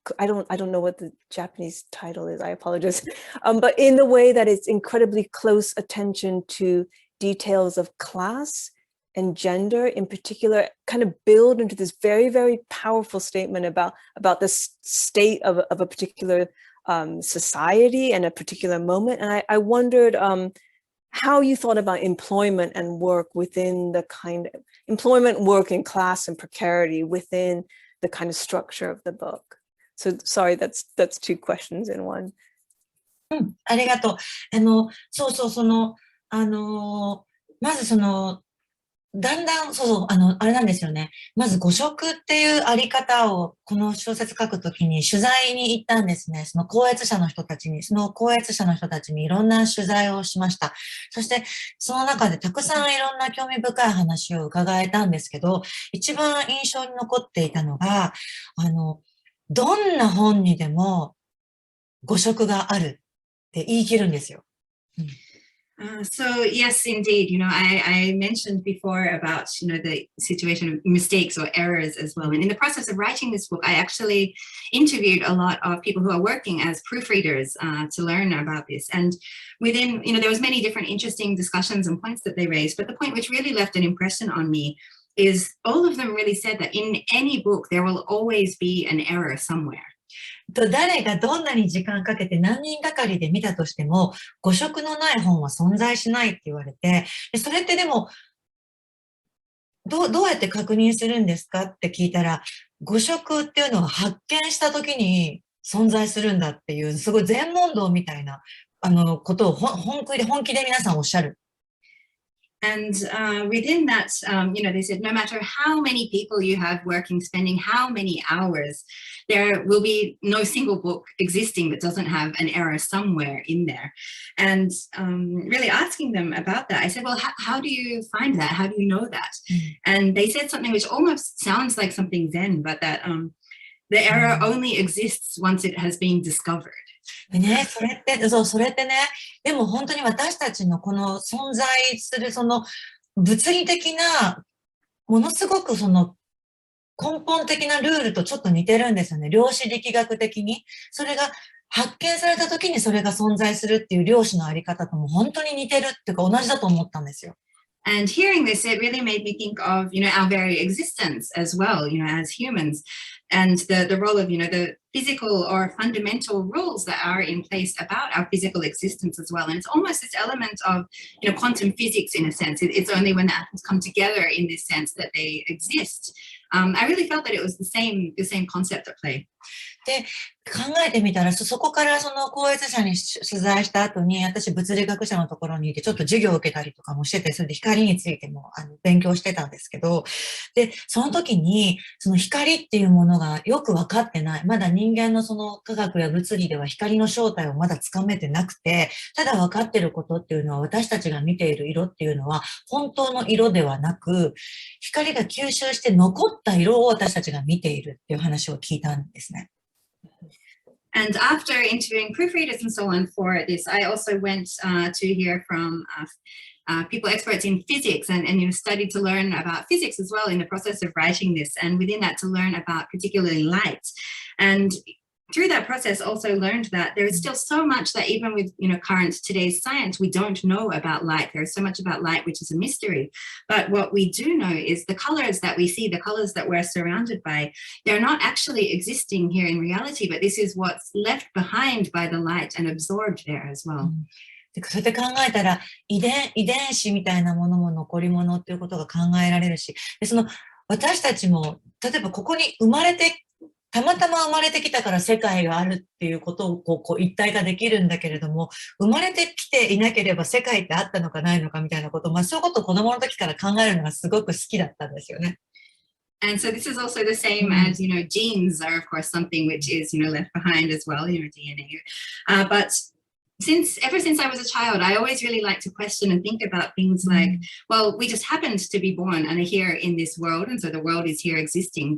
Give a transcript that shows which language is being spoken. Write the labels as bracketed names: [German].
[English] I don't know what the Japanese title is. I apologize. But in the way that it's incredibly close attention to details of class and gender in particular, kind of build into this very, very powerful statement about the state of a particular society and a particular moment. And I wondered how you thought about employment and work within the kind of employment, work, and class and precarity within the kind of structure of the book. So sorry, that's two questions in one. [Japanese] ありがとう。そうそう、まずだんだん、あれなんですよね。まず誤植っていうあり方を、この小説書くときに取材に行ったんですね。その校閲者の人たちにいろんな取材をしました。そして、その中でたくさんいろんな興味深い話を伺えたんですけど、一番印象に残っていたのが、どんな本にでも誤植があるって言い切るんですよ。 [English] So yes, indeed. I mentioned before about, the situation of mistakes or errors as well. And in the process of writing this book, I actually interviewed a lot of people who are working as proofreaders to learn about this. And within, there was many different interesting discussions and points that they raised. But the point which really left an impression on me is all of them really said that in any book, there will always be an error somewhere. [Japanese] 誰がどんなに時間かけて何人がかりで見たとしても、誤植のない本は存在しないって言われて、それってでも、どうやって確認するんですかって聞いたら、誤植っていうのは発見した時に存在するんだっていう、すごい全問答みたいなことを本気で皆さんおっしゃる。 [English] And within that, they said, no matter how many people you have working, spending how many hours, there will be no single book existing that doesn't have an error somewhere in there. And really asking them about that, I said, well, how do you find that? How do you know that? And they said something which almost sounds like something Zen, but that the error only exists once it has been discovered. [Japanese] でね、それってね、でも本当に私たちのこの存在するその物理的な、ものすごくその根本的なルールとちょっと似てるんですよね。量子力学的に。それが発見された時にそれが存在するっていう量子のあり方とも本当に似てるっていうか同じだと思ったんですよ。 [English] And hearing this, it really made me think of, our very existence as well, as humans, and the role of, the physical or fundamental rules that are in place about our physical existence as well. And it's almost this element of, quantum physics in a sense. It's only when the atoms come together in this sense that they exist. I really felt that it was the same concept at play. [Japanese] で、考えてみたら、そこからその高越者に取材した後に、私物理学者のところにいて、ちょっと授業を受けたりとかもしてて、それで光についても勉強してたんですけど、で、その時に、その光っていうものがよく分かってない。まだ人間のその科学や物理では光の正体をまだつかめてなくて、ただ分かってることっていうのは、私たちが見ている色っていうのは、本当の色ではなく、光が吸収して残った色を私たちが見ているっていう話を聞いたんですね。 [English] And after interviewing proofreaders and so on for this, I also went to hear from people experts in physics and studied to learn about physics as well in the process of writing this, and within that to learn about particularly light. And through that process also learned that there is still so much that even with current today's science we don't know about light. There is so much about light which is a mystery, but what we do know is the colors that we see, the colors that we're surrounded by, they're not actually existing here in reality, but this is what's left behind by the light and absorbed there as well. [Japanese] そうやって考えたら遺伝子みたいなものも残り物っていうことが考えられるし、でその私たちも例えばここにたまたま生まれてきたから世界があるっていうことをこう一体化できるんだけれども、生まれてきていなければ世界ってあったのかないのかみたいなこと、そういうことを子供の時から考えるのがすごく好きだったんですよね。 [English] And so this is also the same as, genes are of course something which is, left behind as well, DNA. But ever since I was a child, I always really like to question and think about things like, well, we just happened to be born and are here in this world, and so the world is here existing.